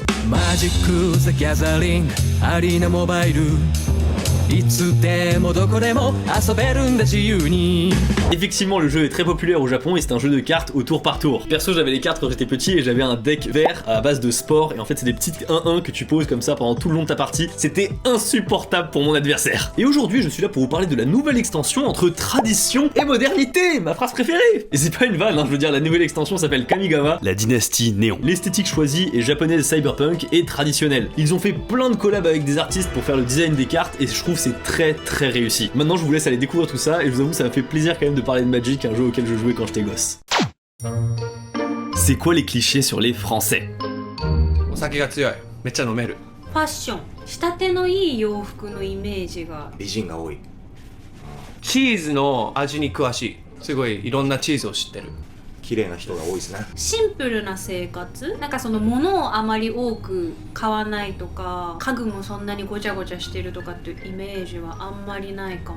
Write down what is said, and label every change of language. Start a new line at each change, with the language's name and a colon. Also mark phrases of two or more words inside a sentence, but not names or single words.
Japanese: Magic the Gathering Arena Mobile いつでもどこでも遊べるんだ自由に
French: Effectivement, le jeu est très populaire au Japon et c'est un jeu de cartes au tour par tour. Perso, j'avais les cartes quand j'étais petit et j'avais un deck vert à base de sport, et en fait c'est des petites 1-1 que tu poses comme ça pendant tout le long de ta partie. C'était insupportable pour mon adversaire. Et aujourd'hui, je suis là pour vous parler de la nouvelle extension entre tradition et modernité, ma phrase préférée. Et c'est pas une vanne, hein, je veux dire, la nouvelle extension s'appelle Kamigawa, la dynastie néon. L'esthétique choisie est japonaise cyberpunk et traditionnelle. Ils ont fait plein de collabs avec des artistes pour faire le design des cartes et je trouve que c'est très réussi. Maintenant, je vous laisse aller découvrir tout ça et je vous avoue, ça m'a fait plaisir quand même de parler de Magic, un jeu auquel je jouais quand j'étais gosse. C'est quoi les clichés sur les Français?
Japanese: お酒が強い。めっちゃ飲める。ファッション、仕立てのいい洋服のイメージが。美人が多い。チーズの味に詳しい。すごいいろんなチーズを知ってる。綺麗な人が多いですね。シンプルな生活、なんかその物をあまり多く買わないとか、家具もそんなにごちゃごちゃしてるとかっていうイメージはあんまりないかも。